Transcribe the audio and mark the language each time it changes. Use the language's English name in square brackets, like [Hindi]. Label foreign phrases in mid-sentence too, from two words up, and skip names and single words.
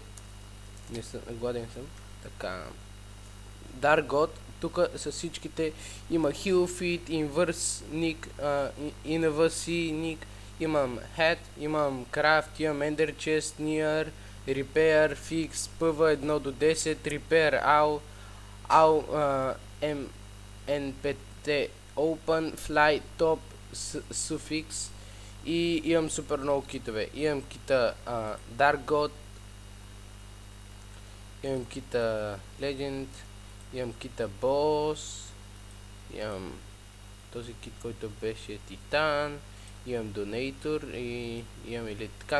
[Bulgarian] Не съм, гладен съм. Така. Dark God, тук с всичките има Heal Feed, Inverse Nick, Inverse Nick, имам Head, имам Craft, имам Ender Chest, Near, Repair, Fix, PV 1 до 10, Repair, All, NPT, Open, Fly, Top, Suffix и имам супер много китове. Имам кита Dark God, имам кита Legend, имам кита Boss, имам този кит, който беше Титан, имам Donator и имам или така.